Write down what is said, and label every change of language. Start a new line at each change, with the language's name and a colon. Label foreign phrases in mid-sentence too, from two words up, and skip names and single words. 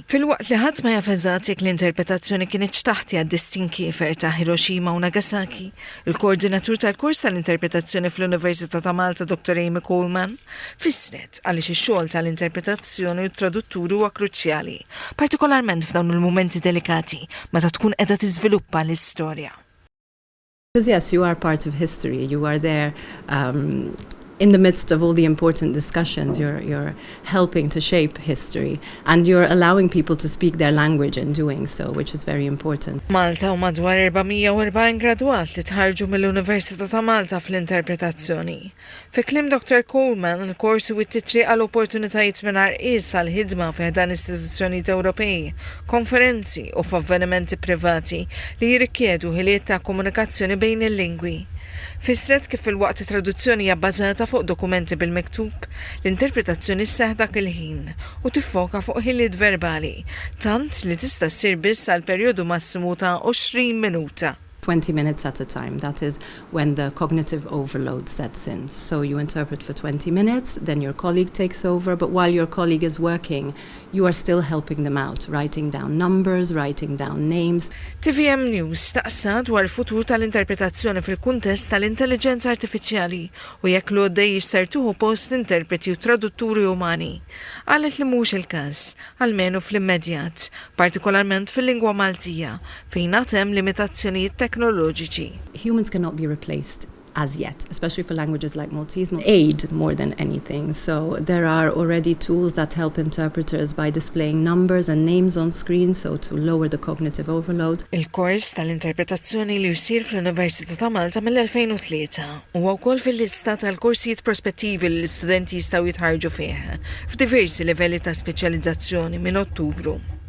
Maltese: Filwaqt li ħadd ma jaf eżatt jekk l-interpretazzjoni kienet taħti għad-destin kiefer ta' Hiroshima u Nagasaki, il-koordinatur tal-kors tal-interpretazzjoni fl-Università ta' Malta Dr. Amy Coleman fissret għaliex ix-xogħol tal-interpretazzjoni u tradutturi huwa kruċjali, partikolarment f'dawn il-mumenti delikati meta tkun qiegħda tiżviluppa l-istorja.
English: Because yes, you are part of history. You are there in the midst of all the important discussions. You're helping to shape history, and you're allowing people to speak their language in doing so, which is very important.
Maltese: Malta u madwar 440 gradwat li tħarġu mill-Università ta' Malta fl-interpretazzjoni. Fi kliem Dr. Coleman, il-korsi u t-titriq għal opportunitajiet mingħajr qies għal ħidma fi ħdan istituzzjonijiet Ewropej, konferenzi u f'avvenimenti privati li jirrikjedu ħiliet ta' komunikazzjoni bejn il-lingwi. Fisret kif il-waqt traduzzjoni hija bbażata fuq dokumenti bil-miktub, l-interpretazzjoni sseħħ dak il-ħin u tiffoka fuq ħiliet verbali, tant li tista' ssir biss għal perjodu massimu ta' 20 minuta.
English: 20 minutes at a time. That is when the cognitive overload sets in. So you interpret for 20 minutes, then your colleague takes over, but while your colleague is working, you are still helping them out, writing down numbers, writing down names.
Maltese: TVM News taqsa dwar il-futur tal-interpretazzjoni fil-kuntest tal-intelligenza artifiċjali u jekk l-għoddej jisser tuħu post interpreti u tradutturi umani. Għalet li mhux il-każ, almenu fl-immedjat, partikolarment fil-lingwa Maltija, fejn hemm limitazzjonijiet teknoloġiċi.
English: Humans cannot be replaced as yet, especially for languages like Maltese, aid more than anything. So there are already tools that help interpreters by displaying numbers and names on screen, so to lower the cognitive overload.
Maltese: Il-kors tal-interpretazzjoni li jsir fl-Università ta' Malta mill-2003 huwa wkoll fil-lista tal-korsijiet prospettivi li l-istudenti jistgħu jitħarġu fih f'diversi livelli ta' speċjalizzazzjoni minn Ottubru.